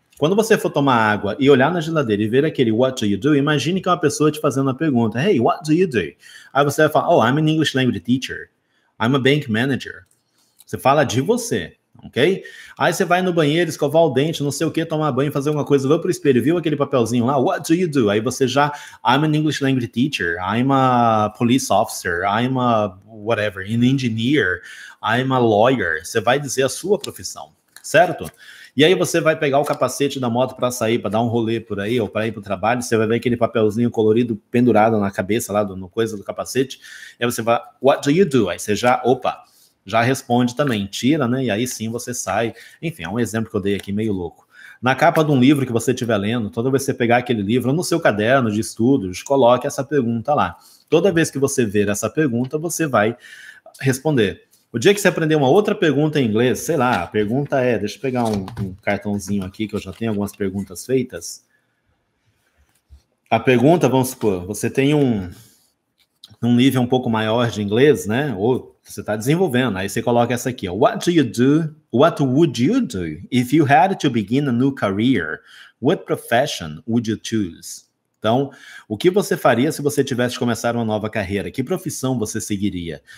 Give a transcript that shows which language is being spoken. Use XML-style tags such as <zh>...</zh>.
<pt>Quando você for tomar água e olhar na geladeira e ver aquele what do you do, imagine que é uma pessoa te fazendo uma pergunta,</pt> <en>hey, what do you do?</en> <pt>Aí você vai falar,</pt> <en>oh, I'm an English language teacher, I'm a bank manager.</en> <pt>Você fala de você, ok? Aí você vai no banheiro, escovar o dente, não sei o que, tomar banho, fazer alguma coisa, vai pro espelho, viu aquele papelzinho lá,</pt> <en>what do you do?</en> <pt>Aí você</pt> <en>I'm an English language teacher, I'm a police officer, I'm a whatever, an engineer, I'm a lawyer.</en> <pt>Você vai dizer a sua profissão, certo? E aí você vai pegar o capacete da moto para sair, para dar um rolê por aí, ou para ir para o trabalho, você vai ver aquele papelzinho colorido pendurado na cabeça lá, no coisa do capacete, e aí você vai,</pt> <en>what do you do?</en> <pt>Aí você já responde também, tira, né? E aí sim você sai. Enfim, é um exemplo que eu dei aqui meio louco. Na capa de um livro que você estiver lendo, toda vez que você pegar aquele livro, no seu caderno de estudos, coloque essa pergunta lá. Toda vez que você ver essa pergunta, você vai responder. O dia que você aprender uma outra pergunta em inglês, sei lá, a pergunta é, deixa eu pegar um cartãozinho aqui, que eu já tenho algumas perguntas feitas. A pergunta, vamos supor, você tem um nível um pouco maior de inglês, né? Ou você está desenvolvendo. Aí você coloca essa aqui, ó.</pt> <en>What would you do if you had to begin a new career? What profession would you choose?</en> <pt>Então, o que você faria se você tivesse de começar uma nova carreira? Que profissão você seguiria?</pt>